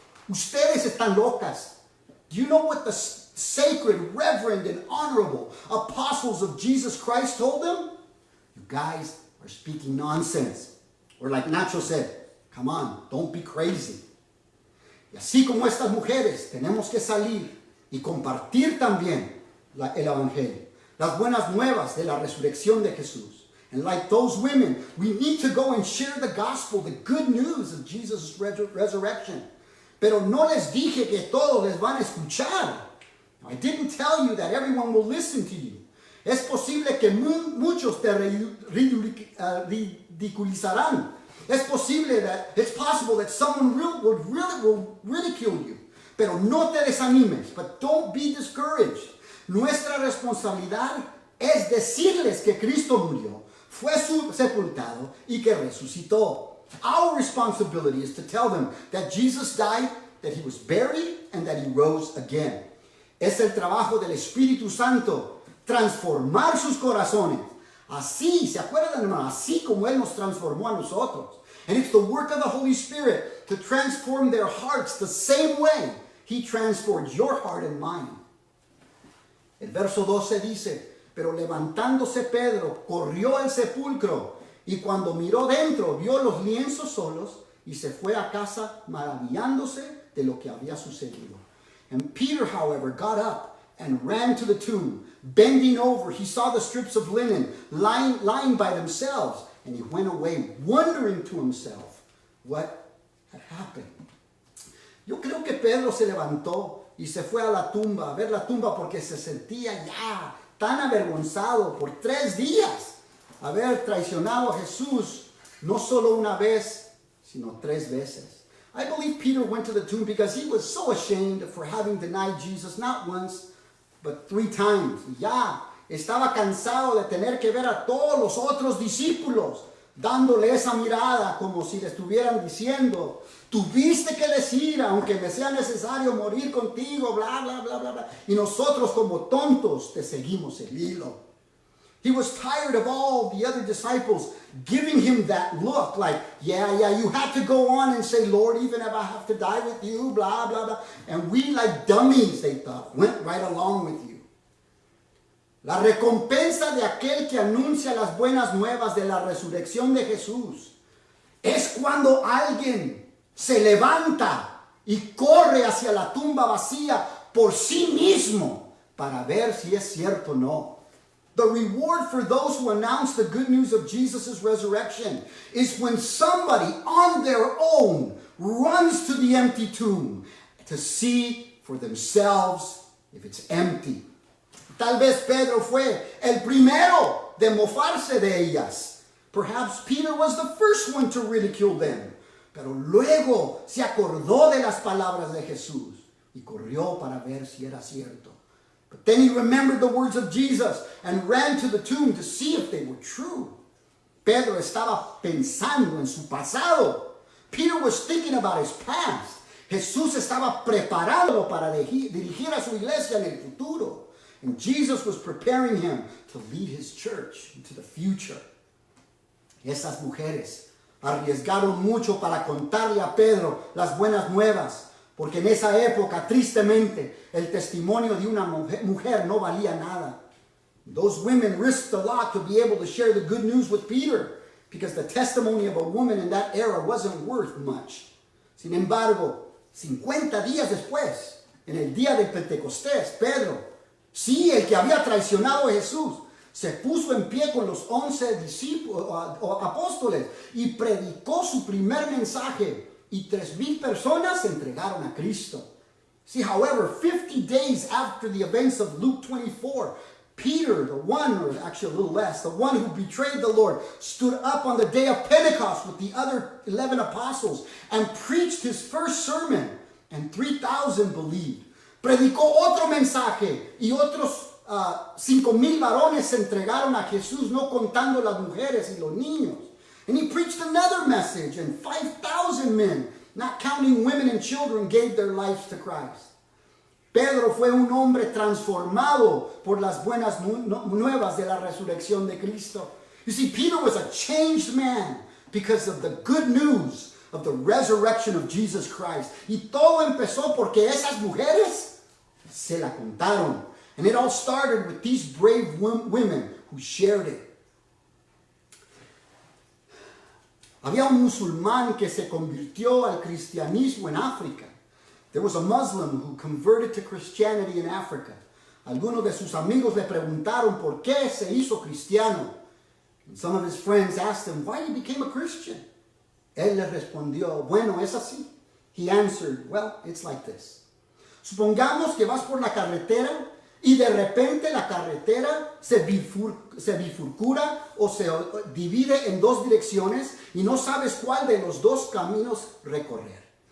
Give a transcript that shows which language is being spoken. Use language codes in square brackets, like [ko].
[es] Ustedes están locas. [en] Do you know what the sacred, reverend, and honorable apostles of Jesus Christ told them? You guys are speaking nonsense. Or like Nacho said, come on, don't be crazy. [es] Y así como estas mujeres, tenemos que salir y compartir también el Evangelio, las buenas nuevas de la resurrección de Jesús. [en] And like those women, we need to go and share the gospel, the good news of Jesus' resurrection. [es] Pero no les dije que todos les van a escuchar. [en] I didn't tell you that everyone will listen to you. [es] Es posible que muchos te ridiculizarán. [en] It's possible that someone will ridicule you. [es] Pero no te desanimes. [en] But don't be discouraged. [es] Nuestra responsabilidad es decirles que Cristo murió, fue sepultado y que resucitó. [en] Our responsibility is to tell them that Jesus died, that he was buried, and that he rose again. [es] Es el trabajo del Espíritu Santo transformar sus corazones. Así, ¿se acuerdan, hermano? Así como Él nos transformó a nosotros. [en] And it's the work of the Holy Spirit to transform their hearts the same way He transformed your heart and mine. [es] El verso 12 dice, pero levantándose Pedro, corrió al sepulcro y cuando miró dentro, vio los lienzos solos y se fue a casa maravillándose de lo que había sucedido. [en] And Peter, however, got up and ran to the tomb. Bending over, he saw the strips of linen lying by themselves, and he went away, wondering to himself what had happened. [es] Yo creo que Pedro se levantó y se fue a la tumba, a ver la tumba, porque se sentía ya tan avergonzado por 3 días haber traicionado a Jesús, no solo una vez, sino 3 veces. [en] I believe Peter went to the tomb because he was so ashamed for having denied Jesus not once, but 3 times. [es] Ya estaba cansado de tener que ver a todos los otros discípulos dándole esa mirada como si le estuvieran diciendo, tuviste que decir, aunque me sea necesario morir contigo, bla, bla, bla, bla, bla. Y nosotros como tontos te seguimos el hilo. [en] He was tired of all the other disciples giving him that look like, yeah, you have to go on and say, Lord, even if I have to die with you, blah, blah, blah. And we like dummies, they thought, went right along with you. [es] La recompensa de aquel que anuncia las buenas nuevas de la resurrección de Jesús es cuando alguien se levanta y corre hacia la tumba vacía por sí mismo para ver si es cierto o no. [en] The reward for those who announce the good news of Jesus' resurrection is when somebody on their own runs to the empty tomb to see for themselves if it's empty. [es] Tal vez Pedro fue el primero de mofarse de ellas. [en] Perhaps Peter was the first one to ridicule them. [es] Pero luego se acordó de las palabras de Jesús y corrió para ver si era cierto. [en] But then he remembered the words of Jesus and ran to the tomb to see if they were true. [es] Pedro estaba pensando en su pasado. [en] Peter was thinking about his past. [es] Jesús estaba preparándolo para dirigir a su iglesia en el futuro. [en] And Jesus was preparing him to lead his church into the future. [es] Esas mujeres arriesgaron mucho para contarle a Pedro las buenas nuevas, porque en esa época, tristemente, el testimonio de una mujer no valía nada. [en] Those women risked a lot to be able to share the good news with Peter, because the testimony of a woman in that era wasn't worth much. [es] Sin embargo, 50 días después, en el día de Pentecostés, Pedro, sí, el que había traicionado a Jesús, se puso en pie con los 11 apóstoles y predicó su primer mensaje, y 3,000 personas se entregaron a Cristo. [en] See, however, 50 days after the events of Luke 24, Peter, the one, or actually a little less, the one who betrayed the Lord, stood up on the day of Pentecost with the other 11 apostles and preached his first sermon, and 3,000 believed. [es] Predicó otro mensaje y otros 5,000 varones se entregaron a Jesús, no contando las mujeres y los niños. [en] And he preached another message, and 5,000 men, not counting women and children, gave their lives to Christ. [es] Pedro fue un hombre transformado por las buenas nuevas de la resurrección de Cristo. [en] You see, Peter was a changed man because of the good news of the resurrection of Jesus Christ. [es] Y todo empezó porque esas mujeres se la contaron. [en] And it all started with these brave women who shared it. [es] Había un musulmán que se convirtió al cristianismo en África. [en] There was a Muslim who converted to Christianity in Africa. [es] Algunos de sus amigos le preguntaron por qué se hizo cristiano. [en] And some of his friends asked him why he became a Christian. [es] Él les respondió, bueno, es así. [en] He answered, well, it's like this. [es] Supongamos que vas por la carretera y de repente la carretera se bifurcura o se divide en dos direcciones y no sabes cuál de los dos caminos recorrer.